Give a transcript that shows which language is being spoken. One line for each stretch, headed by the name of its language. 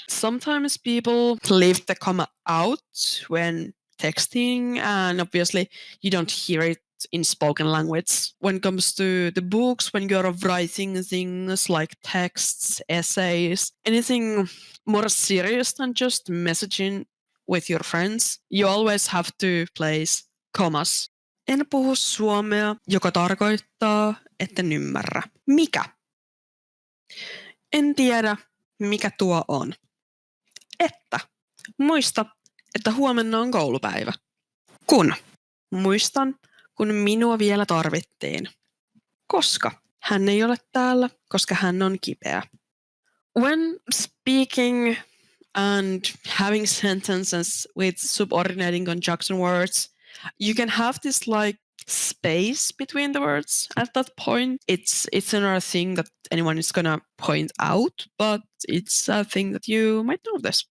English: Sometimes people leave the comma out when texting, and obviously you don't hear it in spoken language. When it comes to the books, when you're writing things like texts, essays, anything more serious than just messaging with your friends, you always have to place commas.
Finnish: En puhu suomea, joka tarkoittaa, etten ymmärrä. Mikä? En tiedä, mikä tuo on. Että. Muista, että huomenna on koulupäivä. Kun. Muistan, kun minua vielä tarvittiin. Koska. Hän ei ole täällä, koska hän on kipeä.
English: When speaking and having sentences with subordinating conjunction words, you can have this like space between the words at that point. It's another thing that anyone is gonna point out, but it's a thing that you might notice.